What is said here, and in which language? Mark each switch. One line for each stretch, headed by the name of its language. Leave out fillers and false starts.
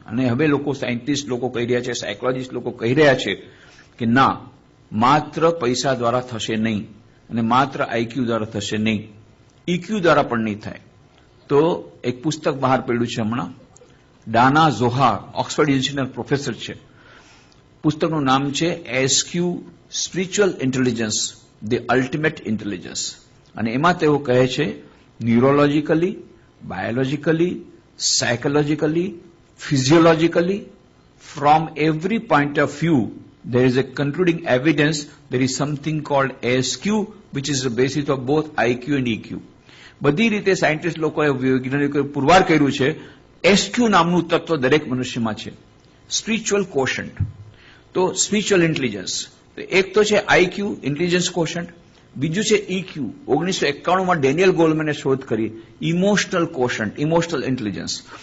Gujarati: અને હવે લોકો, સાયન્ટિસ્ટ લોકો કહી રહ્યા છે, સાયકોલોજીસ્ટ લોકો કહી રહ્યા છે કે ના, માત્ર પૈસા દ્વારા થશે નહીં અને માત્ર આઈક્યુ દ્વારા થશે નહીં, ઈક્યુ દ્વારા પણ નહીં થાય. તો એક પુસ્તક બહાર પડ્યું છે હમણાં, ડાના ઝોહાર, ઓક્સફર્ડ યુનિવર્સિટીના પ્રોફેસર છે. પુસ્તકનું નામ છે SQ spiritual intelligence, the ultimate intelligence. અને એમાં તેઓ કહે છે
English: Neurologically, biologically, psychologically, physiologically, from every point of view, there is a concluding evidence there is something called ASQ, which is the basis of both IQ and EQ.
Gujarati: બધી રીતે scientist લોકોએ, વૈજ્ઞાનિકોએ પુરવાર કર્યું છે એસક્યુ નામનું તત્વ દરેક મનુષ્યમાં છે, સ્પિરિચ્યુઅલ કોશન્ટ. તો સ્પિરિચ્યુઅલ ઇન્ટેલિજન્સ એક તો છે આઈક્યુ, ઇન્ટેલિજન્સ કોશન્ટ. બીજું છે ઇક્યુ, 1991માં ડેનિયલ ગોલમેને શોધ કરી, ઇમોશનલ કોશન્ટ, ઇમોશનલ ઇન્ટેલિજન્સ.